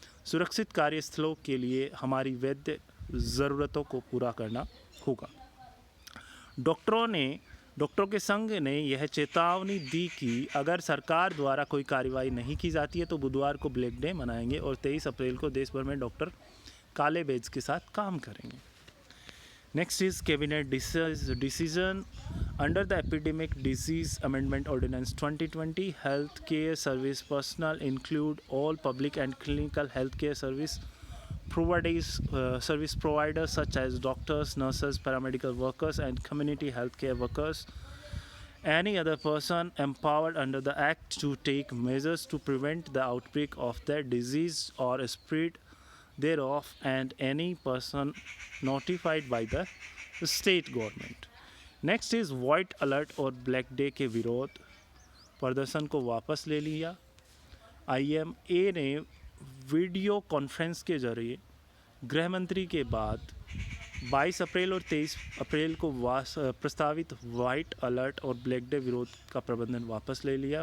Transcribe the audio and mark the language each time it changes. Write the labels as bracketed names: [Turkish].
[Hindi] सुरक्षित कार्यस्थलों के लिए हमारी वैध ज़रूरतों को पूरा करना होगा। डॉक्टरों के संघ ने यह चेतावनी दी कि अगर सरकार द्वारा कोई कार्रवाई नहीं की जाती है तो बुधवार को ब्लैक डे मनाएंगे और 23 अप्रैल को देश भर में डॉक्टर काले बैज के साथ काम करेंगे। [English] Next is cabinet decision under the epidemic disease amendment ordinance 2020 health care service personnel include all public and clinical health care service providers such as doctors, nurses, paramedical workers and community health care workers, any other person empowered under the act to take measures to prevent the outbreak of the disease or spread thereof, and any person notified by the state government. [Hindi] Next is white alert और black day के विरोध प्रदर्शन को वापस ले लिया। IMA ने video conference के जरिए गृह मंत्री के बाद 22 अप्रैल और 23 अप्रैल को प्रस्तावित वाइट अलर्ट और ब्लैक डे विरोध का प्रबंधन वापस ले लिया।